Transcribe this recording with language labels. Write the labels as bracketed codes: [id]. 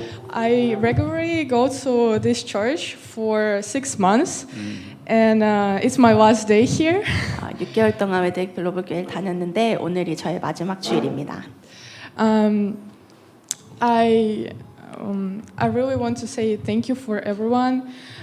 [en] I regularly go to this church for 6 months, and it's my last day here. [ko] 6개월 동안 웨델 글로벌 교회를 다녔는데 오늘이 저의 마지막 주일입니다. [en] I really want to say thank you for everyone.